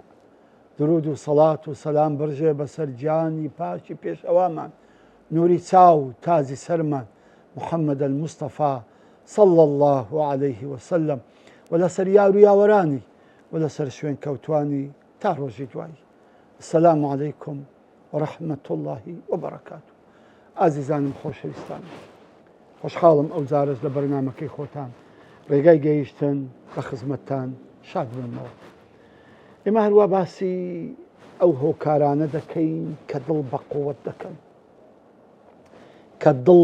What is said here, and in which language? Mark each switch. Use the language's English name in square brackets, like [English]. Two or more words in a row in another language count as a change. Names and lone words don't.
[Central Kurdish] درود و سەڵات و سەلام بڕژێ بەسەر گیانی پاکی پێشەوامان، نووری چاو و تازی سەرمان محەممەد الموستەفا [Arabic] صەڵی الله عليه وسلم [Central Kurdish] و لەسەر یار و یاوەرانی و لەسەر شوێن کەوتوانی تا ڕۆژی دوایی. [Arabic] السلام عليكم ورحمة الله وبركاته. [Central Kurdish] ئازیزانم خۆشەویستان، خۆشحاڵم ئەو جارەش لە بەرنامەکەی خۆتان ڕێگای گەیشتن بە خزمەتتان شاد بنەوە. ئێمە هەروە باسی ئەو هۆکارانە دەکەین کە دڵ بە قووەت دەکەن، کە دڵ